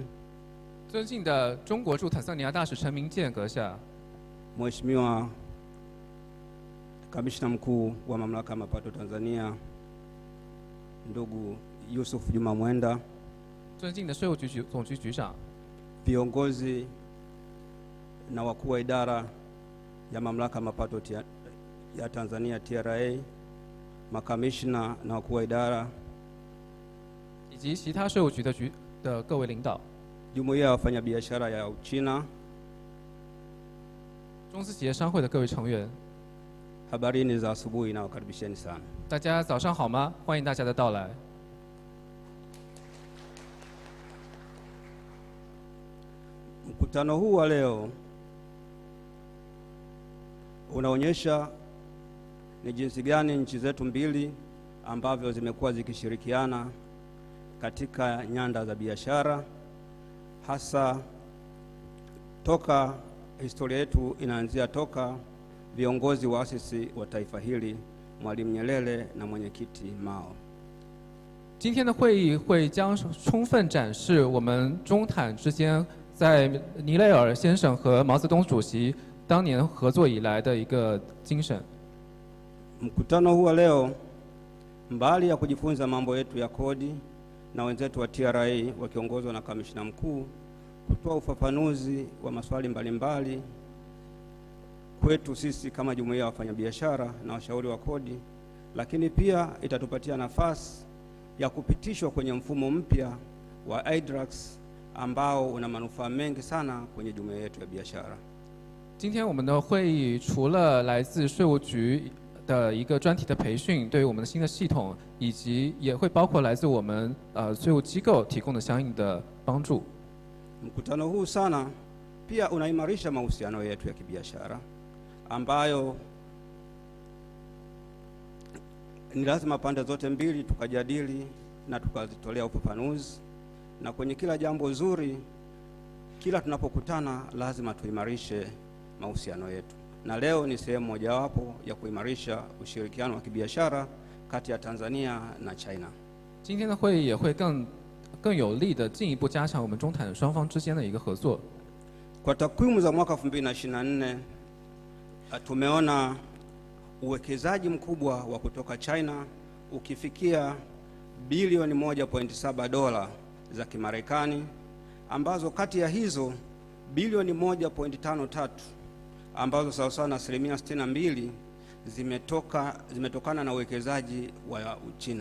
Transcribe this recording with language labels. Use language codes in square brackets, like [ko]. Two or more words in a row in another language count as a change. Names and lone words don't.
[zh] 尊敬的中国驻坦桑尼亚大使陈明建阁下， [sw] Mheshimiwa Kamishna Mkuu wa Mamlaka ya Mapato Tanzania, ndugu Yusuf Juma Mwenda, [zh] 尊敬的税务局总局局长， [sw] viongozi na wakuu wa idara ya Mamlaka ya Mapato ya Tanzania TRA, makamishna na wakuu wa idara, [zh] 以及其他税务局的各位领导， [sw] Jumuiya ya Wafanyabiashara ya Uchina, [zh] 中资企业商会的各位成员， [sw] habarini za asubuhi na wakaribisheni sana. [zh] 大家早上好吗？欢迎大家的到来。 [sw] Mkutano huu wa leo unaonyesha ni jinsi gani nchi zetu mbili ambavyo zimekuwa zikishirikiana katika nyanda za biashara, hasa toka historia yetu inaanzia toka viongozi waasisi wa taifa hili Mwalimu Nyerere na mwenyekiti Mao. [zh] 今天的会议会将充分展示我们中坦之间在尼雷尔先生和毛泽东主席当年合作以来的一个精神。 [sw] Mkutano huu wa leo, mbali ya kujifunza mambo yetu ya kodi na wenzetu wa TRA wakiongozwa na kamishna mkuu kutoa ufafanuzi wa maswali mbalimbali kwetu sisi kama jumuiya ya wafanyabiashara na washauri wa kodi, lakini pia itatupatia nafasi ya kupitishwa kwenye mfumo mpya wa iDRAX ambao una manufaa mengi sana kwenye jumuiya yetu ya biashara. [zh] 今天我们的会议除了来自税务局的一个专题的培训，对于我们的新的系统，以及也会包括来自我们税务机构提供的相应的帮助。 [sw] Mkutano huu sana pia unaimarisha mahusiano yetu ya kibiashara ambayo ni lazima pande zote mbili tukajadili na tukazitolea ufafanuzi, na kwenye kila jambo zuri, kila tunapokutana lazima tuimarishe mahusiano yetu, na leo ni sehemu mojawapo ya kuimarisha ushirikiano wa kibiashara kati ya Tanzania na China. [zh] 今天的会议也会更有力的进一步加强我们中坦双方之间的一个合作。 [sw] Kwa takwimu za mwaka 2024 tumeona uwekezaji mkubwa wa kutoka China ukifikia bilioni 1.7 dola za Kimarekani, ambazo kati ya hizo bilioni 1.53 ambazo sawa sawa na 62% zimetokana na uwekezaji wa Uchina.